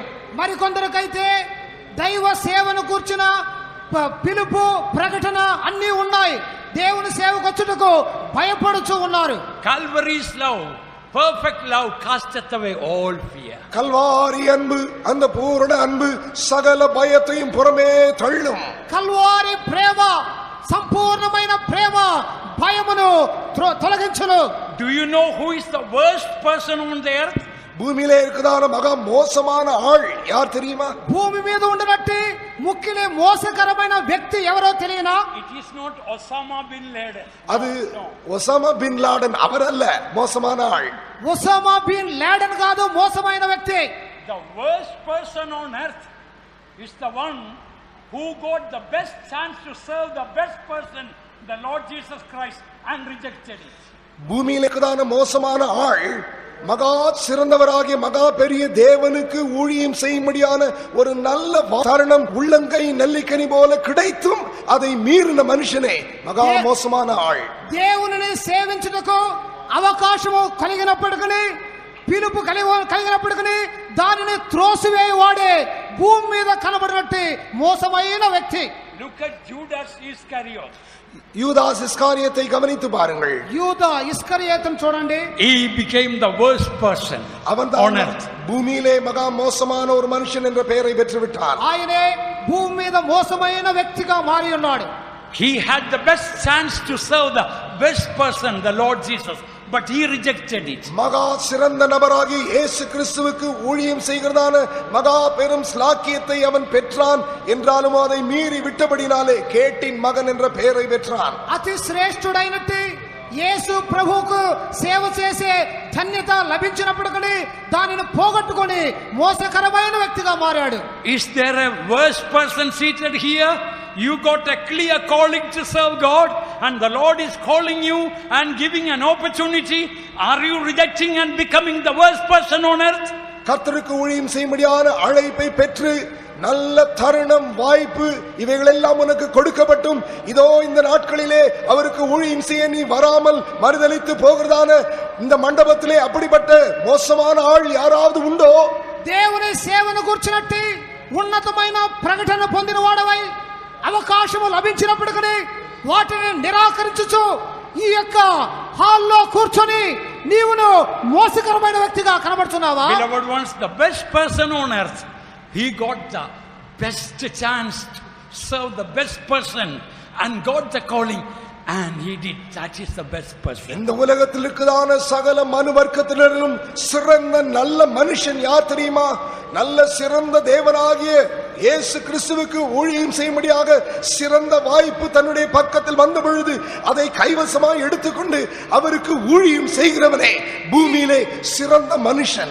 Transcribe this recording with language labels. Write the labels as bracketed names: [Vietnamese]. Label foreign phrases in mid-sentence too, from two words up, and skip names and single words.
[Telugu] మరి కొందరికైతే దైవ సేవను కూర్చున్న పిలుపు, ప్రకటన అన్నీ ఉన్నాయి, దేవుని సేవకు వచ్చుటకు భయపడుచు ఉన్నారు. [English] Calvary's love, perfect love, casteth away all fear. [Tamil] கல்வாரி அன்பு, அந்த பூரண அன்பு சகல பயத்தையும் புறமே தள்ளும். [Telugu] కల్వారి ప్రేమ, సంపూర్ణమైన ప్రేమ భయమును తొలగించును. [English] Do you know who is the worst person on the earth? [Tamil] பூமியிலே இருக்கிறதான மகா மோசமான ஆள் யார் தெரியுமா? [Telugu] భూమి మీద ఉండనట్టి ముఖ్యలే మోసకరమైన వ్యక్తి ఎవరో తెలియనా? [English] It is not Osama bin Laden. [Tamil] அது ஒசாமா பின் லாடன், அவர் அல்ல மோசமான ஆள். [Telugu] ఒసామా బిన్ లాడెన్ కాదు మోసమైన వ్యక్తి. [English] The worst person on earth is the one who got the best chance to serve the best person, the Lord Jesus Christ, and rejected it. [Tamil] பூமியிலே இருக்கிறதான மோசமான ஆள் மகா சிறந்தவராகிய மகா பெரிய தேவனுக்கு ஊழியம் செய்யும்படியான ஒரு நல்ல தருணம் உள்ளங்கை நெல்லிக்கனி போல கிடைத்தும் அதை மீறின மனுஷனே மகா மோசமான ஆள். [Telugu] దేవునిని సేవించుటకు అవకాశము కలిగినప్పటికీ, పిలుపు కలిగినప్పటికీ దానిని త్రోసివేయవాడే భూమి మీద కనబడినట్టు మోసమైన వ్యక్తి. [English] Look at Judas Iscariot. [Tamil] யூதாஸ் இஸ்காரியத்தை கவனித்து பாருங்கள். [Telugu] யூதா இஸ்கரியோத்துன்னு చూడండి. [English] He became the worst person on earth. [Tamil] பூமியிலே மகா மோசமான ஒரு மனுஷன் என்ற பெயரை பெற்று விட்டார். [Telugu] ఆయనే భూమి మీద మోసమైన వ్యక్తిగా మారి ఉన్నాడు. [English] He had the best chance to serve the best person, the Lord Jesus, but he rejected it. [Tamil] மகா சிறந்த நபராகி இயேசு கிறிஸ்துவுக்கு ஊழியம் செய்கிறதான மகா பெரும் ஸ்லாக்கியத்தை அவன் பெற்றான். என்றாலும் அதை மீறி விட்டபடினாலே கேட்டின் மகன் என்ற பெயரை பெற்றான். [Telugu] అతి శ్రేష్ఠుడైనట్టి యేసు ప్రభువుకు సేవ చేసే ధన్యత లభించినప్పటికీ దానిని పోగొట్టుకొని మోసకరమైన వ్యక్తిగా మారాడు. [English] Is there a worse person seated here? You got a clear calling to serve God, and the Lord is calling you and giving an opportunity. Are you rejecting and becoming the worst person on earth? [Tamil] கர்த்தருக்கு ஊழியம் செய்யும்படியான அழைப்பை பெற்று நல்ல தருணம் வாய்ப்பு இவைகள் எல்லாம் உனக்கு கொடுக்கப்பட்டும் இதோ இந்த நாட்களிலே அவருக்கு ஊழியம் செய்ய நீ வராமல் மறுதலித்து போகிறதான இந்த மண்டபத்திலே அப்படிப்பட்ட மோசமான ஆள் யாராவது உண்டோ? [Telugu] దేవుని సేవను గుర్చినట్టి ఉన్నతమైన ప్రకటన పొందిన వాడవై అవకాశము లభించినప్పటికీ వాటిని నిరాకరించుచు ఈ యొక్క హాల్లో కూర్చొని నీవును మోసకరమైన వ్యక్తిగా కనబడుతున్నావా? [English] Beloved ones, the best person on earth, he got the best chance to serve the best person and got the calling, and he did. That is the best person. [Tamil] இந்த உலகத்தில் இருக்குதான சகல மனுவர்க்கத்தினரிலும் சிறந்த நல்ல மனுஷன் யார் தெரியுமா? நல்ல சிறந்த தேவனாகிய இயேசு கிறிஸ்துவுக்கு ஊழியம் செய்யும்படியாக சிறந்த வாய்ப்பு தன்னுடைய பக்கத்தில் வந்த பொழுது அதை கைவசமாய் எடுத்துக்கொண்டு அவருக்கு ஊழியம் செய்கிறவனே பூமியிலே சிறந்த மனுஷன்.